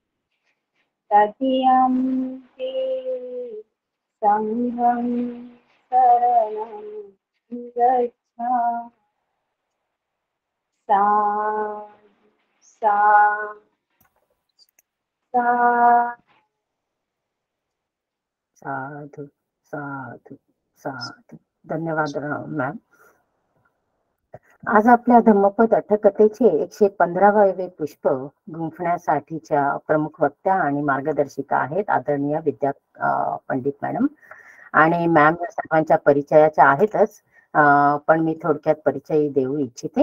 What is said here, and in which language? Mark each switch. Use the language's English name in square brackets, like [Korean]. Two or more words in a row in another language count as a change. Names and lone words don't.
[Pali] तृतीयम्पि संघं शरणं गच्छामि. साधु साधु साधु साधु. [Marathi] धन्यवाद मॅम. आज आपल्या धम्मपद अठकथेचे 115वे पुष्प गुंफण्यासाठीच्या प्रमुख वक्त्या आणि मार्गदर्शिका आहेत आदरणीय विद्या पंडित मॅडम. आणि मॅम सर्वांच्या परिचयाच्या आहेतच, पण मी थोडक्यात परिचय देऊ इच्छिते.